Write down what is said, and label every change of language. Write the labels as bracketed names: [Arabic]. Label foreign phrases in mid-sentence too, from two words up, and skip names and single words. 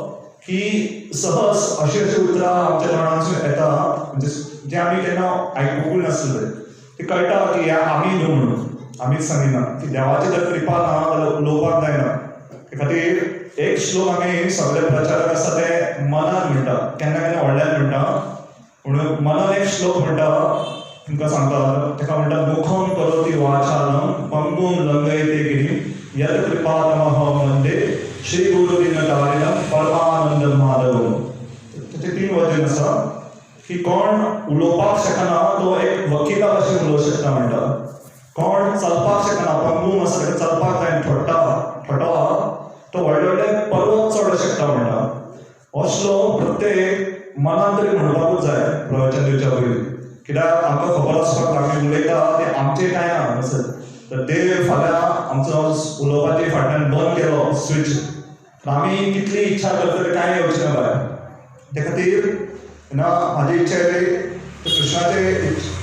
[Konkani] की सहज अशी उतरां आमच्या तोंडांतसून येता म्हणजे जे आमी केन्ना आयकुंकूच नासले ते कळटा की आमी न्हू म्हणून आमीच सांगिना की देवाची जर कृपा ना जाल्यार उलोवपाक जायना ते खातीर एक श्लोक आमी सगळे प्रचारक आसा ते मनान म्हणटा केन्ना केन्ना व्हडल्यान म्हणटा म्हणून मनान एक श्लोक म्हणटा तुमकां सांगता तेका म्हणटा [Sanskrit] मुखम करोति वाचालं पंगुं लंघयते गिरिं यत् कृपातमहं वन्दे श्री गुरुदीनतारिणं परमानंद माधवं [Konkani] तेचे 3 वचन आसा की कोण उलोवपाक शकना तो एक वकिला भशेन उलोवंक शकता म्हणटा कोण चलपाक शकना पंगूम आसा ताका चलपाक जाय ठोटो तो व्हडले व्हडले पर्वत चडोवंक शकता म्हणटा हो श्लोक प्रत्येक मनान तरी म्हणपाकूच जाय प्रवचन दिवच्या पयलीं कित्याक आमकां खबर आसपाक आमी उलयता ते आमचें कांय ना असो तर देव फाल्यां आमचो उलोवपाचे फाटल्यान बंद केलो स्विच आमी कितली इच्छा करतले कांय येवचें ना भायर ते खातीर म्हाजी इच्छा येयली कृष्णाचे